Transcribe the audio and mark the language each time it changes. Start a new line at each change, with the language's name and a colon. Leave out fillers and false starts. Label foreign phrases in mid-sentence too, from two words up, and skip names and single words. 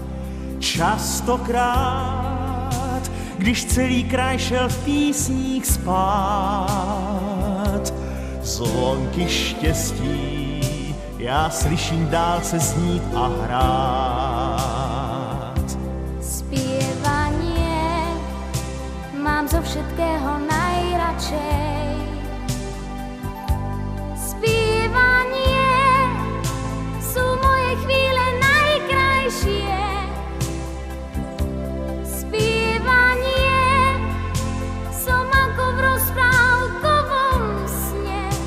Czech: Častokrát, když celý kraj šel v písních spát, zvonky štěstí já slyším dál se znít a hrát.
Slovak: Spievanie mám zo všetkého najradšej. Spievanie sú moje chvíle najkrajšie. Spievanie som ako v rozprávkovom sne.